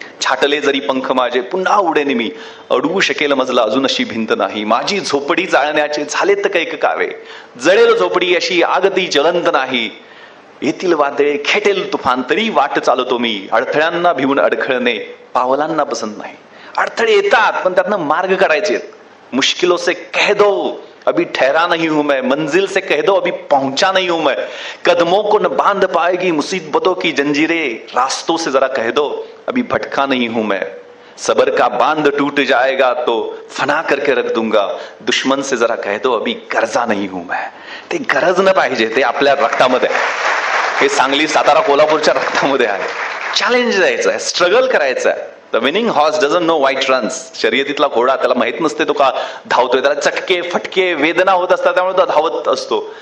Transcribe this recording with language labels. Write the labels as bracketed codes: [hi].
[mr] छाटले जरी पंख माझे पुन्हा उडेन मी, अडवू शकेल मजला अजून अशी भिंत नाही. माझी झोपडी जाळण्याचे झालेत कैक कावे, जळेल झोपडी अशी आगती जलंत नाही. येथील वादळे खेटेल तुफान तरी वाट चालतो मी, अडथळ्यांना भिवून अडखळणे पावलांना पसंत नाही. अडथळे येतात पण त्यातनं मार्ग काढायचे. [hi] मुश्किलों से कह दो अभी ठहरा नहीं हूं मैं, मंजिल से कह दो अभी पहुंचा नहीं हूं मैं. कदमों को न बांध पाएगी मुसीबतों की जंजीरें, रास्तों से जरा कह दो अभी भटका नहीं हूं मैं. सबर का बांध टूट जाएगा तो फना करके रख दूंगा, दुश्मन से जरा कह दो अभी गरजा नहीं हूं मैं. [mr] ते गरज न पाहिजे, ते आपल्या रक्तामध्ये आहे. हे सांगली, सातारा, कोल्हापूरच्या रक्तामध्ये आहे. चॅलेंज द्यायचं आहे, स्ट्रगल करायचं आहे. [en] The winning horse doesn't know white runs. [mr] शर्यतीतला घोडा त्याला माहित नसते तो का धावतोय, त्याला चटके फटके वेदना होत असतात, त्यामुळे तो धावत असतो.